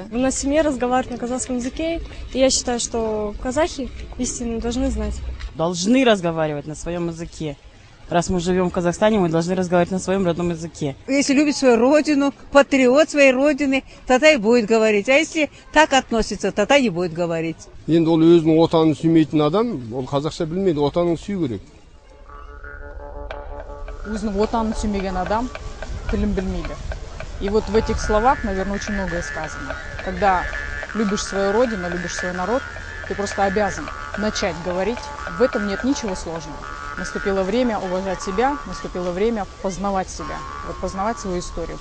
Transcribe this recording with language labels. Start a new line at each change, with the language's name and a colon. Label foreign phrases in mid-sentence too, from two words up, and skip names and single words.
Russian: У нас в семье разговаривают на казахском языке, и я считаю, что казахи истинно должны знать. Должны разговаривать на своем языке. Раз мы живем в Казахстане, мы должны разговаривать на своем родном языке. Если любит свою родину, патриот своей родины, тогда и будет говорить. А если так относится, тогда не будет говорить.
Kazakh: Енді ол өзінің отанын сүймейтін адам, ол қазақша білмейді, отанын сүю керек. Өзінің отанын сүймеген адам тілін білмейді.
Russian: И вот в этих словах, наверное, очень многое сказано. Когда любишь свою родину, любишь свой народ, ты просто обязан начать говорить. В этом нет ничего сложного. Наступило время уважать себя, наступило время познавать себя, вот познавать свою историю.